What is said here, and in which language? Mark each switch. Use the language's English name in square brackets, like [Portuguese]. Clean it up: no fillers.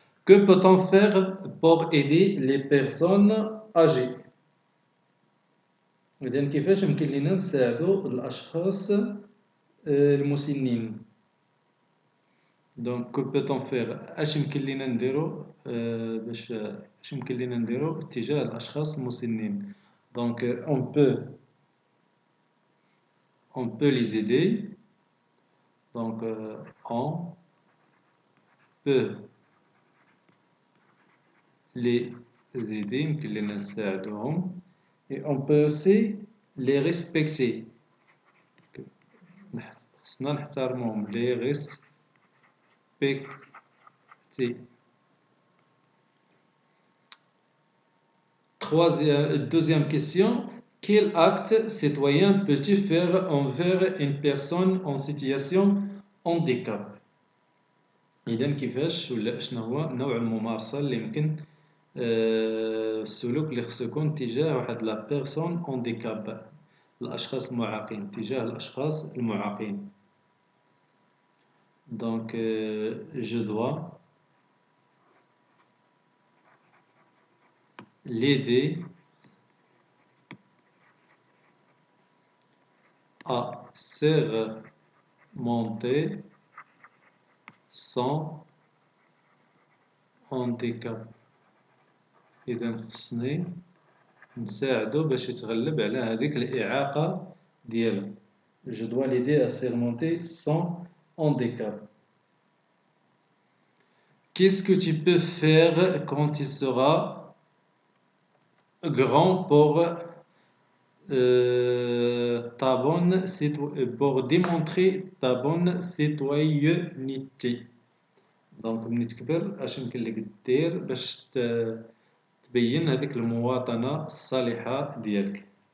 [French] Que peut-on faire pour aider les personnes âgées؟ [Arabic] إذن كيفاش يمكن لنا نساعدو الأشخاص المسنين؟ دونك [French] que peut-on faire؟ [Arabic] اش يمكن لنا نديرو اش يمكن لنا نديرو تجاه الأشخاص المسنين؟ دونك [French] on peut les aider. Donc on peut les aider، [Arabic] يمكن لنا نساعدوهم. [French] Et on peut aussi les respecter. [Arabic] خصنا نحترمهم، [French] les respecter. Deuxième question. Quel acte citoyen peux-tu faire envers une personne en situation handicap؟ [Arabic] إذا كيفاش ولا شنو هو نوع الممارسة اللي يمكن السلوك اللي خصو يكون تجاه واحد [French] لا بيرسون هانديكاب، [Arabic] الأشخاص المعاقين، تجاه الأشخاص المعاقين. [French] دونك je dois l'aider à surmonter son handicap. [Arabic] إذا خصني نساعدو باش يتغلب على هذيك الإعاقة ديالو. [French] Je dois l'aider à surmonter son handicap. Qu'est-ce que tu peux faire quand il sera grand pour pour démontrer ta bonne citoyenneté؟ [Arabic] دونك ملي تكبر اش يمكن لك دير باش تبين هذيك المواطنة الصالحة ديالك؟